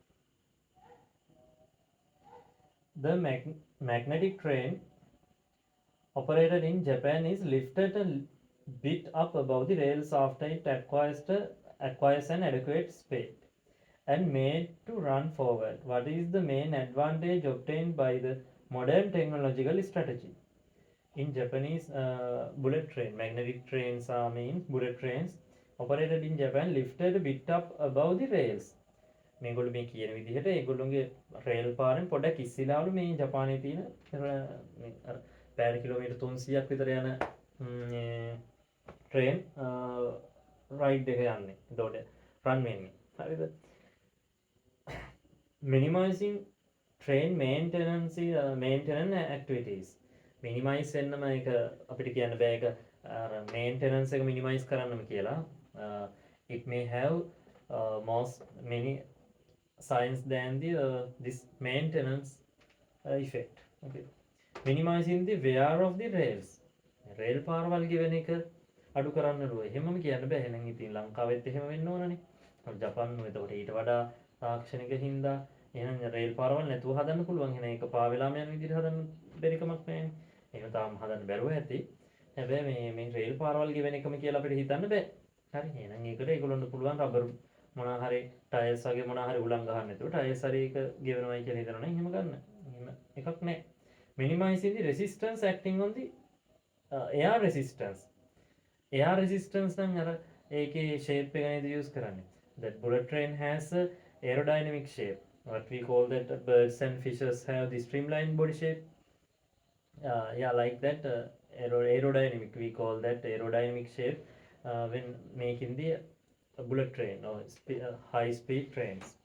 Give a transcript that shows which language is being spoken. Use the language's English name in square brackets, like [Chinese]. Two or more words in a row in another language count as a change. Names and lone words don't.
[English] The magnetic train operated in Japan is lifted a bit up above the rails after it acquires an adequate speed and made to run forward. What is the main advantage obtained by the modern technological strategy? In Japanese bullet train, magnetic trains means bullet trains operated in Japan lifted a bit up above the rails. [Sinhala] මේගොල්ලෝ මේ කියන විදිහට ඒගොල්ලොන්ගේ රේල් පාරෙන් පොඩක් ඉස්සෙලාවලු මේ ජපානයේ තියෙන පැය කිලෝමීටර් 300ක් විතර යන [English] train ride [Sinhala] එක යන්නේ. එතකොට රන් වෙන්නේ. හරිද? [English] minimizing train maintenance activities. [Sinhala] minimize වෙන්නම ඒක අපිට කියන්න බෑ. ඒක maintenance එක minimize කරන්නම කියලා. [English] It may have many signs than this maintenance effect. Okay. Minimizing the wear of the rails. [Sinhala] රේල් පාරවල් ගෙවන එක අඩු කරන්නලු. එහෙමම කියන්න බෑ. එහෙනම් ඉතින් ලංකාවෙත් එහෙම වෙන්න ඕනනේ. ජපාන් එතකොට ඊට වඩා තාක්ෂණික හින්දා එහෙනම් රේල් පාරවල් නැතුව හදන්න පුළුවන්. එහෙනම් ඒක පා වෙලාම යන විදිහට හදන්න බැරි කමක් නැහැ. එහෙම තාම හදන්න බැරුව ඇති. හැබැයි මේ රේල් පාරවල් ගෙවන එකම කියලා අපිට හිතන්න බෑ. හරි. එහෙනම් ඒකට ඒගොල්ලන්ට පුළුවන් රබර් මොනවා හරි ටයර්ස් වගේ මොනවා හරි උලන් ගහන්න නැතුව ටයර්ස් හරි එක ගෙවනවයි කියලා හිතනවා නම් එහෙම ගන්න. එහෙම එකක් නැහැ. [English] minimizing the resistance acting on the air resistance. air resistance [Sinhala] නම් අර ඒකේ shape එක නේද use කරන්නේ. [English] That bullet train has a aerodynamic shape. What we call that birds and fishes have the streamlined body shape. Like that aerodynamic. We call that aerodynamic shape when making the bullet train or high speed trains.